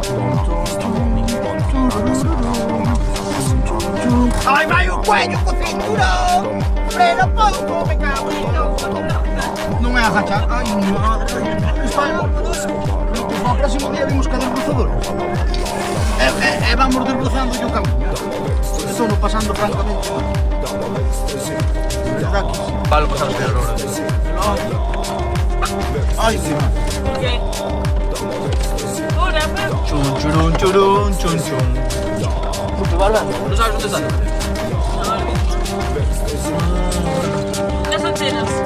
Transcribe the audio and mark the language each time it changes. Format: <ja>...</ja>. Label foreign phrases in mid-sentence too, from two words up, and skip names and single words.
<gl>Ai, vai o cuello co cinturón. Freno pouco, me cago en Dios. Non é agachar. Ai, madre. Está aí. Para o próximo día vimos ca desbrozadora. E vamos desbrozando o camiño. Estou no pasando francamente.</gl> <es>Verdad que sí. Vale, pasamos peor ahora. Ai, sí. ¿Por qué? Ahora, pero... Chun, churun, churun, chun, chun. Puto, vale. ¿No sabes dónde estás? Las antenas.</es>